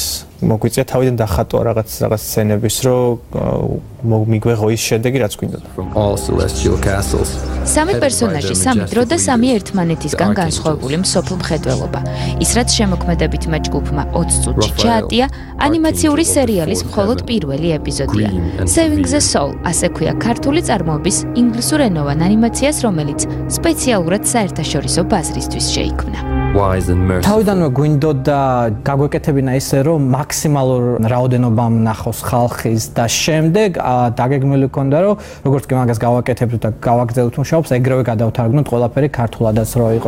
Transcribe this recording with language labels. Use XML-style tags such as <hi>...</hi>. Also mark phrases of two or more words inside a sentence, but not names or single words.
<ka>მოგვიწია თავიდან დახატვა რაღაც სცენების, რომ მიგვეღო ის შედეგი, რაც გვინდოდა. სამი პერსონაჟი, სამი დრო და სამი ერთმანეთისგან განსხვავებული მსოფლ მხედველობა. ის რაც შემოქმედებით ჯგუფმა 20 წუთში ჩაატია, ანიმაციური სერიალის მხოლოდ პირველი ეპიზოდია. Saving the Soul, ასე ქვია ქართული წარმოების ინგლისურენოვან ანიმაციას, რომელიც სპეციალურად საერთაშორისო ბაზრისთვის შეიქმნა. თავიდანვე გვინდოდა გაგვეკეთებინა ისე, რომ მაქსიმალურ რაოდენობამ ნახოს ხალხის და შემდეგ დაგეგმილი ჰქონდა, რომ როგორც კი მაგას გავაკეთებთ და გავაგრძელებთ მუშაობას, ეგრევე გადავთარგმნოთ ყველაფერი ქართულადაც რო იყოს.</ka>